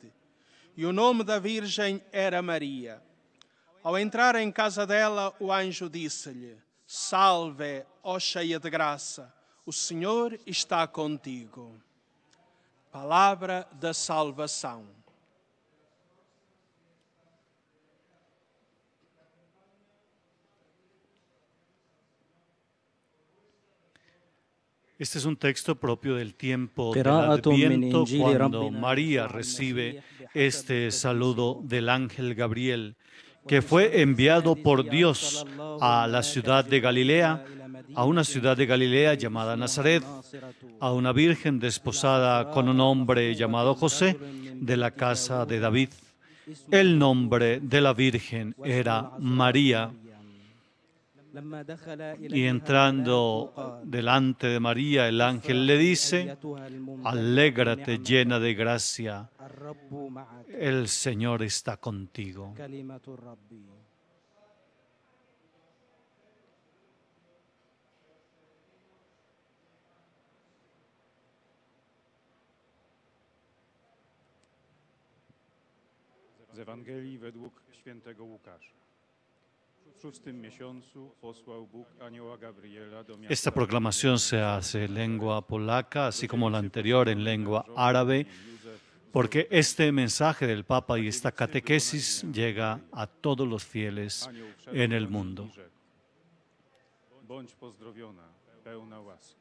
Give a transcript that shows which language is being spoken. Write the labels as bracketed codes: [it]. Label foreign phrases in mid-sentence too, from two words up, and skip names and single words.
[pt] E o nome da virgem era Maria. Ao entrar em casa dela, o anjo disse-lhe: Salve, ó cheia de graça, o Senhor está contigo. Palavra da salvação. [es] Este es un texto propio del tiempo del [ar] قراءة من [es] Adviento, [ar] إنجيل [es] cuando [ar] ربنا [es] María [ar] يسوع [es] recibe [ar] المسيح [es] este saludo del ángel Gabriel, que fue enviado por Dios a la ciudad de Galilea, a una ciudad de Galilea llamada Nazaret, a una virgen desposada con un hombre llamado José, de la casa de David. El nombre de la virgen era María. Y entrando delante de María, el ángel le dice: Alégrate, llena de gracia, el Señor está contigo. [pl] Z Ewangelii według świętego Łukasza. W 6. miesiącu posłał Bóg anioła Gabriela do miasta. [es] Esta proclamación se hace en lengua polaca, así como la anterior en lengua árabe, porque este mensaje del Papa y esta catequesis llega a todos los fieles en el mundo. [pl] Bądź pozdrowiona, pełna łaski.